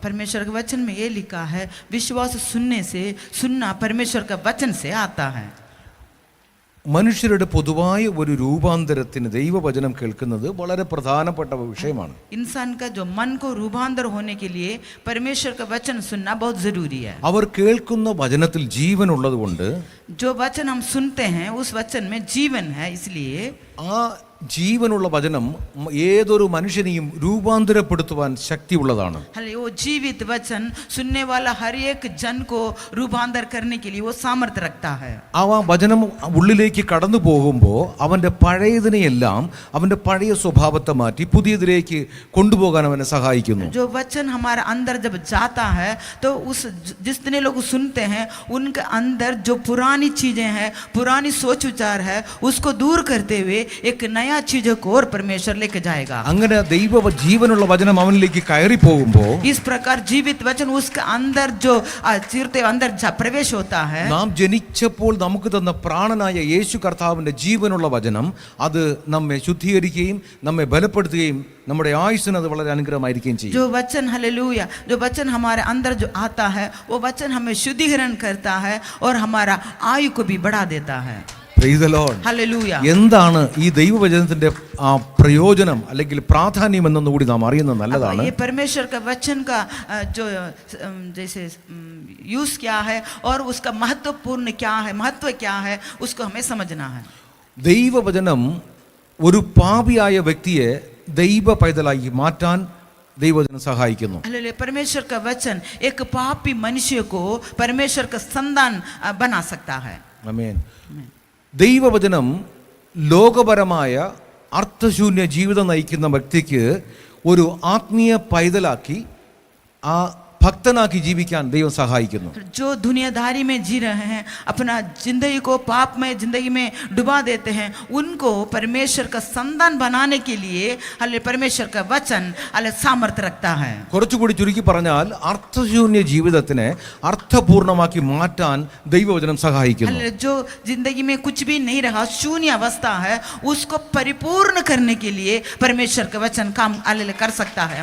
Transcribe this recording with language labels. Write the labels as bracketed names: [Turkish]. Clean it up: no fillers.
[Hindi] परमेश्वर के वचन में ये लिखा है, विश्वास सुनने से, सुनना परमेश्वर का वचन से आता है. [Malayalam] മനുഷ്യരുടെ പൊതുവായ ഒരു രൂപാന്തരത്തിന് ദൈവവചനം കേൾക്കുന്നത് വളരെ പ്രധാനപ്പെട്ട വിഷയമാണ്. [Hindi] इंसान का जो मन को रूपांतर होने के लिए परमेश्वर का वचन सुनना बहुत जरूरी है. [Malayalam] അവർ കേൾക്കുന്ന വചനത്തിൽ ജീവൻ ഉള്ളതുകൊണ്ട് [Hindi] जो वचन हम सुनते हैं उस वचन में जीवन है, इसलिए [Malayalam] ആ ജീവനുള്ള വചനം ഏതൊരു മനുഷ്യനെയും രൂപാന്തരപ്പെടുത്തുവാൻ ശക്തിയുള്ളതാണ്. [Hindi] वो जीवित वचन सुनने वाला हर एक जन को रूपांतर करने के लिए वो सामर्थ्य रखता है. [Malayalam] ആ വചനം ഉള്ളിലേക്ക് കടന്നു പോകുമ്പോൾ അവൻ്റെ പഴയതിനെയെല്ലാം അവൻ്റെ പഴയ സ്വഭാവത്തെ മാറ്റി പുതിയതിലേക്ക് കൊണ്ടുപോകാൻ അവനെ സഹായിക്കുന്നു. [Hindi] जो वचन हमारे अंदर जब जाता है तो उस जितने लोग सुनते हैं उनके अंदर जो पुरानी चीजें हैं, पुरानी सोच विचार है, उसको दूर करते हुए एक नया चीजों को और परमेश्वर लेके जाएगा. [Malayalam] അങ്ങനെ ദൈവ ജീവനുള്ള വചനം അവനിലേക്ക് കയറി പോകുമ്പോൾ [Hindi] इस प्रकार जीवित वचन उसके अंदर जो चिरते अंदर प्रवेश होता है. [Malayalam] നാം ജനിച്ചപ്പോൾ നമുക്ക് തന്ന പ്രാണനായ യേശു കർത്താവിൻ്റെ ജീവനുള്ള വചനം അത് നമ്മെ ശുദ്ധീകരിക്കുകയും നമ്മെ ബലപ്പെടുത്തുകയും നമ്മുടെ ആയുസ്സിന് അത് വളരെ അനുഗ്രഹമായിരിക്കുകയും ചെയ്യും. [Hindi] जो वचन हालेलुया, जो वचन हमारे अंदर जो आता है वो वचन हमें शुद्धिकरण करता है और हमारा आयु को भी बढ़ा देता है. [English] Praise the Lord. [Hindi] हालेलुया. [Malayalam] എന്താണ് ഈ ദൈവവചനത്തിന്റെ പ്രയോജനം അല്ലെങ്കിൽ പ്രാധാന്യം എന്നൊന്നും കൂടി നാം അറിയുന്നത് നല്ലതാണ്. [Hindi] ये परमेश्वर का वचन का जो जैसे यूज क्या है और उसका महत्वपूर्ण क्या है, महत्व क्या है, उसको हमें समझना है. [Malayalam] ദൈവവചനം ഒരു പാപിയായ വ്യക്തിയെ ദൈവ പൈതലാക്കി മാറ്റാൻ ദൈവവചനം സഹായിക്കുന്നു. [Hindi] हालेलुया. परमेश्वर का वचन एक पापी मनुष्य को परमेश्वर का संतान बना सकता है. [Malayalam] ആമേൻ. ദൈവവചനം ലോകപരമായ അർത്ഥശൂന്യ ജീവിതം നയിക്കുന്ന വ്യക്തിക്ക് ഒരു ആത്മീയ പൈതലാക്കി ആ ഭക്തനാക്കി ജീവിക്കാൻ ദൈവം സഹായിക്കുന്നു. [Hindi] जो दुनियादारी में जी रहे हैं, अपना जिंदगी को पाप में जिंदगी में डुबा देते हैं, उनको परमेश्वर का संतान बनाने के लिए हालेलुया परमेश्वर का वचन हालेलुया सामर्थ्य रखता है. [Malayalam] കുറച്ചുകൂടി ചുരുക്കി പറഞ്ഞാൽ അർത്ഥശൂന്യ ജീവിതത്തിനെ അർത്ഥപൂർണമാക്കി മാറ്റാൻ ദൈവവചനം സഹായിക്കുന്നു. [Hindi] हालेलुया जो जिंदगी में कुछ भी नहीं रहा, शून्य अवस्था है, उसको परिपूर्ण करने के लिए परमेश्वर का वचन काम हालेलुया कर सकता है.